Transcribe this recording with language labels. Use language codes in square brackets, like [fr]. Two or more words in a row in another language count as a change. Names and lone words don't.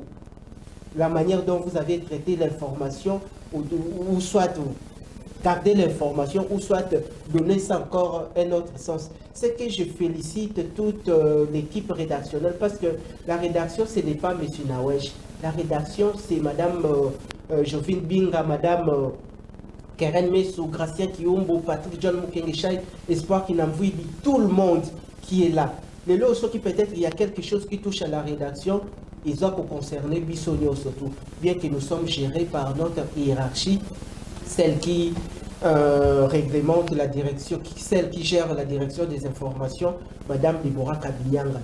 [fr] La manière dont vous avez traité l'information, ou soit garder l'information, ou soit donner ça encore un autre sens. C'est que je félicite toute l'équipe rédactionnelle, parce que la rédaction, ce n'est pas M. Nawej. La rédaction, c'est Mme Jovine Binga, Mme Keren Messou, Gracien Kiombo, Patrick John Mukengeshai, Espoir Kinamvoui, tout le monde qui est là. Les lots qui peut-être il y a quelque chose qui touche à la rédaction, ils doivent concerner Bissonio surtout, bien que nous sommes gérés par notre hiérarchie, celle qui réglemente la direction, celle qui gère la direction des informations, Madame Deborah Kabinyanga.